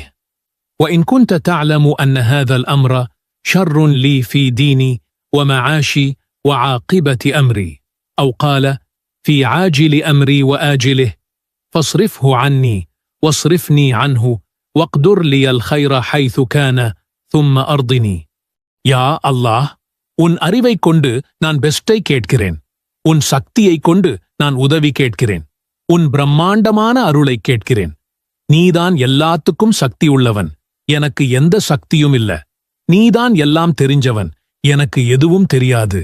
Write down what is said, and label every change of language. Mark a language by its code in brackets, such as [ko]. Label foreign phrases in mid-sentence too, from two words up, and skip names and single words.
[ar] وإن كنت تعلم أن هذا الأمر شر لي في ديني ومعاشي وعاقبة أمري، أو قال في عاجل أمري وآجله، فاصرفه عني واصرفني عنه واقدر لي الخير حيث كان ثم أرضني. [ta] யா அல்லாஹ், உன் அறிவை கொண்டு நான் பெஸ்டை கேட்கிறேன். உன் சக்தியை கொண்டு நான் உதவி கேட்கிறேன். உன் பிரம்மாண்டமான அருளை கேட்கிறேன். நீதான் எல்லாத்துக்கும் சக்தி உள்ளவன், எனக்கு எந்த சக்தியும் இல்ல. நீதான் எல்லாம் தெரிஞ்சவன், எனக்கு எதுவும் தெரியாது.